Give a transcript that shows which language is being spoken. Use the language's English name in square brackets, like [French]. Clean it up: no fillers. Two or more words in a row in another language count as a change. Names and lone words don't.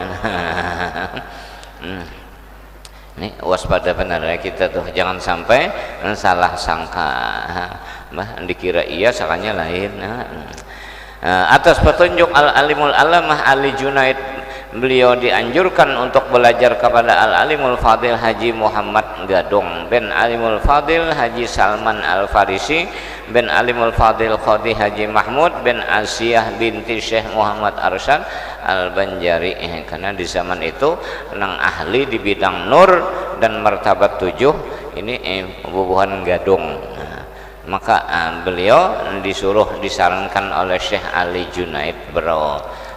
[Indonesian] Ini waspada benar ya kita tuh, jangan sampai salah sangka. [Banjar] Dikira iya sakanya lain. [Indonesian] Atas petunjuk Al-Alimul Allamah Ali Junaid, beliau dianjurkan untuk belajar kepada Al-Alimul Fadil Haji Muhammad Gadong bin Alimul Fadil Haji Salman Al-Farisi bin Alimul Fadil Qadi Haji Mahmud bin Asiyah binti Syekh Muhammad Arsyad Al-Banjari. [Banjar] Karena di zaman itu nang ahli di bidang nur dan martabat 7 ini bubuhan gadong. [Indonesian] Maka beliau disarankan oleh Syekh Ali Junaid Bro.